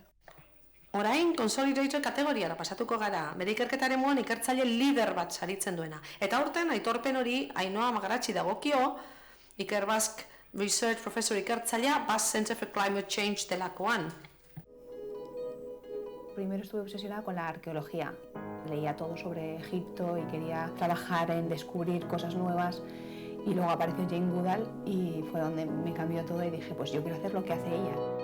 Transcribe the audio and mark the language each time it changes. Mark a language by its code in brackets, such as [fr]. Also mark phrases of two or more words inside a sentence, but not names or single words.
[eu] Orain, Consolidator kategoriara pasatuko gara, bere ikerketaren moan ikertzaile lider bat saritzen duena. Eta horten, aitorpen hori Ainhoa Magaratxi dagokio, Ikerbasque Research Professor ikertzailea Basque Center for Climate Change delakoan. [es] Primero estuve obsesionada con la arqueología. Leía todo sobre Egipto y quería trabajar en descubrir cosas nuevas. Y luego apareció Jane Goodall y fue donde me cambió todo y dije, pues yo quiero hacer lo que hace ella.